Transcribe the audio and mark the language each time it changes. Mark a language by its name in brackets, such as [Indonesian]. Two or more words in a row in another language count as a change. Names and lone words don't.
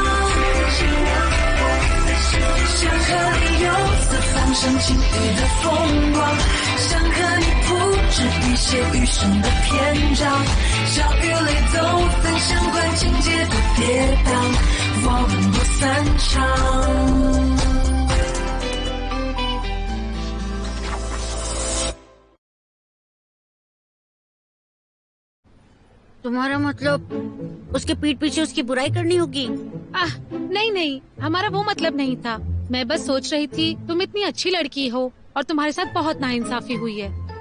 [Chinese] 想和你游四方赏晴雨的风光，想和你铺纸笔写余生的篇章，笑与泪都分享，管情节多跌宕，我们不散场。 [Hindi] तुम्हारा मतलब उसके पीठ पीछे उसकी बुराई करनी होगी? नहीं नहीं, हमारा वो मतलब नहीं था। मैं बस सोच रही थी तुम इतनी अच्छी लड़की हो और तुम्हारे साथ बहुत नाइंसाफी हुई है।